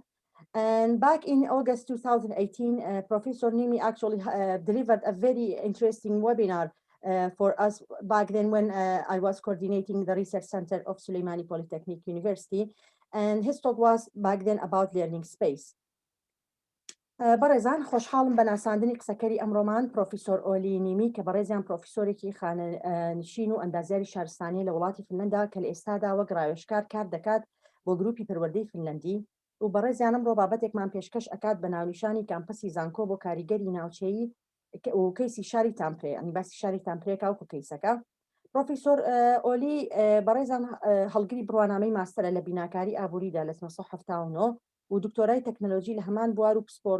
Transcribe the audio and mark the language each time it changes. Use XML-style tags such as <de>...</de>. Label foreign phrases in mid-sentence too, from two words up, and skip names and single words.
<en>And back in August 2018, Professor Niemi actually delivered a very interesting webinar for us back then when I was coordinating the research center of Suleimani Polytechnic University. And his talk was back then about learning space.</en> <ckb>بەڕێزان خۆشحاڵم بە ناساندنی قسەکەری ئەمڕۆمان پرۆفیسۆر ئۆلی نیمی کە بەڕێزیان پرۆفیسۆرێکی خانەنشین و ئەندازیاری شارستانی لە وڵاتی فنلەندا کە لە ئێستادا وەک ڕایۆژکار کار دەکات بۆ گروپی پەروەردەی فنلەندی و بەڕێزیان ئەمڕۆ بابەتێکمان پێشکەش ئەکات بە ناونیشانی کامپەسی زانکۆ بۆ کاریگەری ناوچەیی و کەیسی شاری تامپرێ ئەنی باسی شاری تامپرێکا وکو کەیسەکە پرۆفیسۆر ئۆلی بەڕێزان هەڵگری بڕوانامەی ماستەرە لە بیناکاری ئابووریدا لە 1970 و دکتۆرای تەکنۆلۆژی لە هەمان بوار و</ckb>